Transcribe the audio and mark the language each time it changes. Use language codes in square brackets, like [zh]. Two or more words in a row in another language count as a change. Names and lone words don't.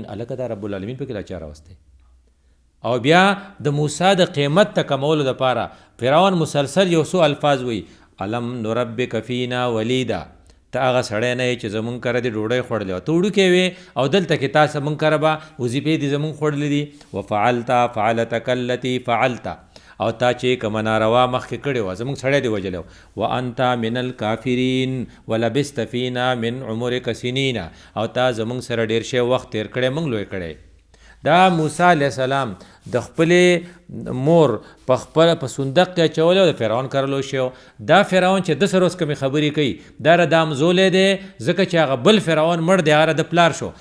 [ps] هلکه دا [ar] رب العالمین [ps] پکې لا چا راوستی. او بیا د موسی د قیمت ته کمولو دپاره فرعون مسلسل یو څو الفاظ وایي [ar] علم نربک فینا ولیدا، [ps] ته هغه سړی نه یې چې زمونږ کره دې ډوډۍ خوړلې وه، ته وړوکی وې او دلته کې تا زمونږ کره به وظیفې دې زمونږ خوړلې دي. [ar] وفعلته فعلتک التي فعلته، [ps] او تا چې کومه ناروا مخکې کړې وه زمونږ سړی دې وجلی و. [ar] وانت من الکافرین ولبست فینا من عمرک سنین، [ps] او تا زمونږ سره ډېر شی وخت تیر کړی، مونږ لوی کړی. دا موسی [ar] علیہ السلام [ps] د خپلې مور په خپله په صندوق کې اچولی او د فرعون کره لوی شوی. دا فرعون چې د سره اوس کومې خبرې کوي دا ردامزولی دی، ځکه چې هغه بل فرعون مړ دی، هغه د پلار شو.